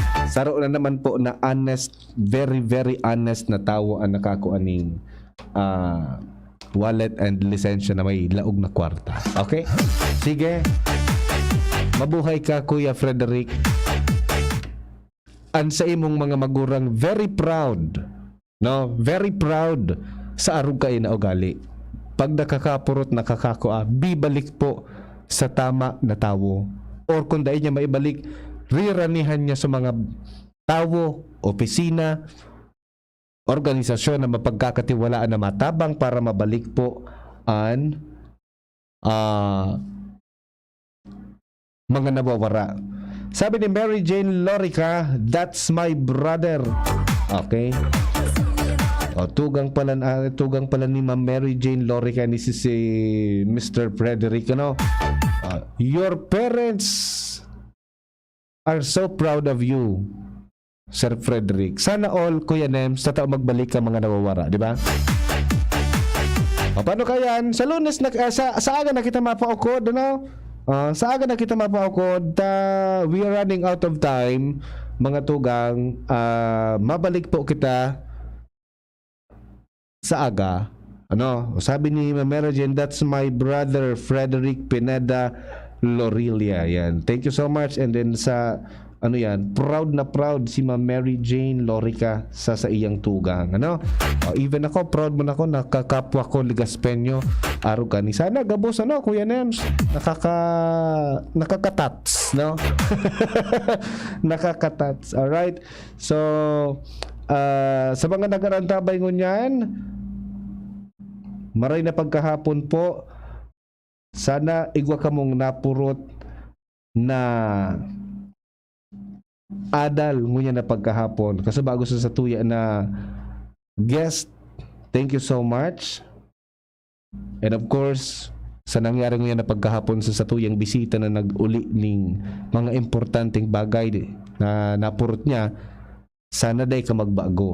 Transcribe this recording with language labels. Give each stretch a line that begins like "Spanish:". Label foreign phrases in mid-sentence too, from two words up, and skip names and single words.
Bikol: Saro na naman po na honest,
English: very very honest
Bikol: na tao ang nakakuaning wallet and lisensya na may laog na kwarta. Okay? Sige. Mabuhay ka, Kuya Frederick. Ang sa imong mga magurang
English: very proud.
Bikol: No?
English: Very proud
Bikol: sa arog kayo na ugali. Pag nakakapurot, nakakakua, bibalik po sa tama na tao. Or kung dahil niya maibalik, riranihan niya sa mga tao, opisina, organisasyon na mapagkakatiwalaan na matabang para mabalik po ang mga nawawara. Sabi ni Mary Jane Lorica,
English: that's my brother.
Bikol: Okay? Tugang pala ni Ma'am Mary Jane Lorica ni si Mr. Frederick, ano?
English: Your parents are so proud of you, Sir Frederick.
Bikol: Sana all, Kuya Nems, sa taong magbalik ka mga nawawara, di ba? Paano kaya yan? Sa Lunes, sa aga na kita mapaukod, ano? Sa aga na kita mapaukod,
English: we are running out of time,
Bikol: mga tugang. Mabalik po kita sa aga. Ano? Sabi ni Ma'am Jane,
English: that's my brother
Bikol: Frederick Pineda Lorilia. Yan.
English: Thank you so much.
Bikol: And then sa ano yan, proud na proud si Ma'am Mary Jane Lorica sa iyang tugang. Ano? Even ako, proud mo na ako, nakakapwa ko Ligaspeño Arugani. Sana gabos, ano, Kuya Nems, nakakatats, no? Nakakatats. Alright? So, sa mga nagarantabay ngunyan, maray na pagkahapon po, sana igwa ka mong napurot na adal ngunyan na pagkahapon. Kasi bago sa tuya na guest,
English: thank you so much. And of course,
Bikol: sa nangyari ngunyan na pagkahapon sa tuyang bisita na nag-uli ning mga importanteng bagay na napurot niya, sana day ka magbago.